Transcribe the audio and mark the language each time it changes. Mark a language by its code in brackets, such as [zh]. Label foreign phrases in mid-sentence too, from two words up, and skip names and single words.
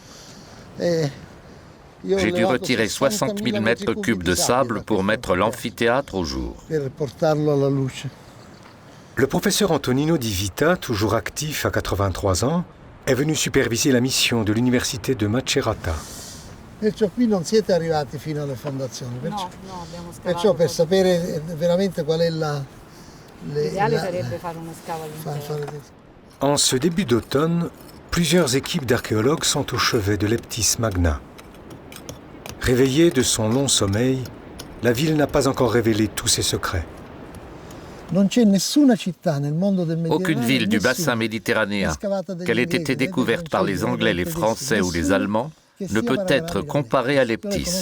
[fr] J'ai dû retirer 60 000 mètres cubes de sable pour mettre l'amphithéâtre au jour. Le professeur Antonino Di Vita, toujours actif à 83 ans, est venu superviser la mission de l'université de Macerata. [it] Perciò qui non siete arrivati fino alle fondazioni. Perciò, no, abbiamo scavato. perciò per sapere veramente qual è L'ideale sarebbe fare uno scavo all'interno. [fr] En ce début d'automne, plusieurs équipes d'archéologues sont au chevet de Leptis Magna. Réveillée de son long sommeil, la ville n'a pas encore révélé tous ses secrets. Aucune ville du bassin méditerranéen, qu'elle ait été découverte par les Anglais, les Français ou les Allemands, ne peut être comparée à Leptis.